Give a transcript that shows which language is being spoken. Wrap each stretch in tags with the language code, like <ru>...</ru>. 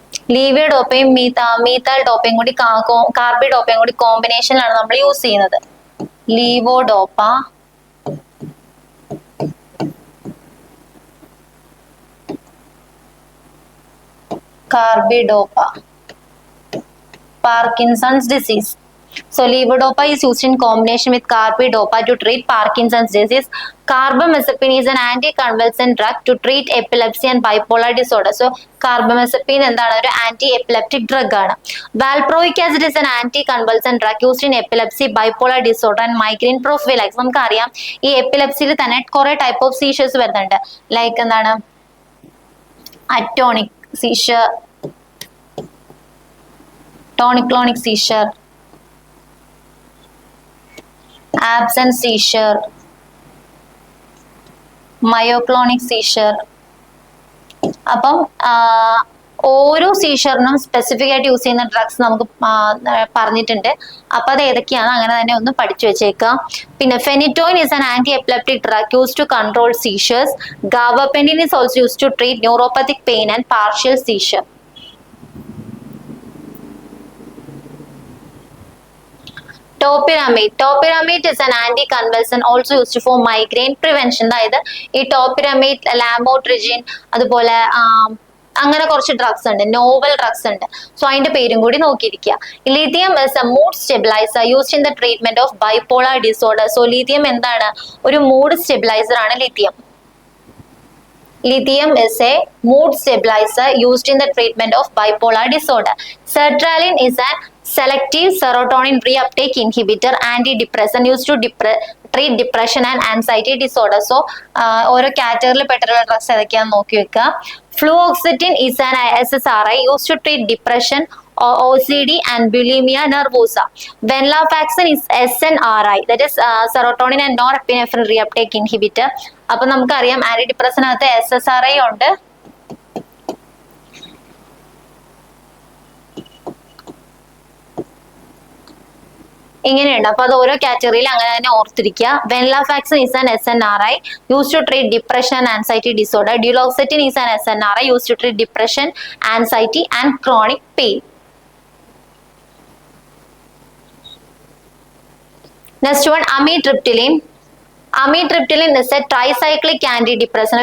<ml>ലീവോഡോപ്പയും മീത്താൽ ഡോപ്പയും കൂടി കാർബിഡോപ്പയും കൂടി കോമ്പിനേഷനിലാണ് നമ്മൾ യൂസ് ചെയ്യുന്നത്. ലീവോഡോപ്പ, carbidopa, Parkinson's disease.</ml> <en>So levodopa is used in combination with carbidopa to treat Parkinson's disease. Carbamazepine is an anticonvulsant drug to treat epilepsy and bipolar disorder.</en> <ml>So carbamazepine എന്താണ് ഒരു anti epileptic drug ആണ്.</ml> <en>Valproic acid is an anticonvulsant drug used in epilepsy, bipolar disorder and migraine prophylaxis.</en> <ml>നമുക്കറിയാം ഈ എപ്പിലെപ്സിയിൽ തന്നെ കുറെ type of seizures വരുന്നുണ്ട്. Like എന്താണ് അറ്റോണിക് seizure, tonic-clonic seizure, absent seizure, myoclonic seizure. അപ്പം ഓരോ സീഷറിനും സ്പെസിഫിക് ആയിട്ട് യൂസ് ചെയ്യുന്ന ഡ്രഗ്സ് നമുക്ക് പറഞ്ഞിട്ടുണ്ട്. അപ്പൊ അത് ഏതൊക്കെയാണ് അങ്ങനെ തന്നെ ഒന്ന് പഠിച്ചു വെച്ചേക്കാം.</ml> <en>പിന്നെ phenytoin is an anti-epileptic drug used to control seizures. Gabapentin is also used to treat neuropathic pain and partial seizure. Topiramate is an anticonvulsant also used for migraine prevention.</en> <ml>അതായത് ഈ ടോപ്പിറമേറ്റ്, ലാമോട്രിജിൻ, അതുപോലെ അങ്ങനെ കുറച്ച് ഡ്രഗ്സ് ഉണ്ട്, novel drugs ഉണ്ട്.</ml> <en>so</en> <ml>അതിന്റെ പേരും കൂടി നോക്കിയിരിക്കുക.</ml> <en>Lithium is a mood stabiliser used in the treatment of bipolar disorder.</en> <ml>So lithium എന്താണ്? ഒരു മൂഡ് സ്റ്റെബിലൈസർ ആണ് lithium.</ml> <en>Lithium is a mood stabilizer used in the treatment of bipolar disorder. Sertraline is a selective serotonin reuptake inhibitor, antidepressant used to treat depression and anxiety disorder.</en> <ml>So ഓരോ കാറ്റഗറിയിൽ പെട്ടുള്ള drugs ഏതൊക്കെയാണെന്ന് നോക്കി വെക്കുക.</ml> <en>Fluoxetine is an SSRI used to treat depression, OCD and bulimia nervosa. Venlafaxine is SNRI, that is serotonin and norepinephrine reuptake inhibitor.</en> <ml>അപ്പൊ നമുക്കറിയാം anti ഡിപ്രസനകത്ത് SSRI ഉണ്ട്, ഇങ്ങനെയുണ്ട്. അപ്പൊ അത് ഓരോ കാറ്റഗറിയിൽ അങ്ങനെ തന്നെ ഓർത്തിരിക്കുക.</ml> <en>Venlafaxine is an SNRI used to treat depression and anxiety disorder. Duloxetine is an SNRI used to treat depression, anxiety and chronic pain. Next one, amitriptyline. Amitriptyline is a tricyclic antidepressant.</en>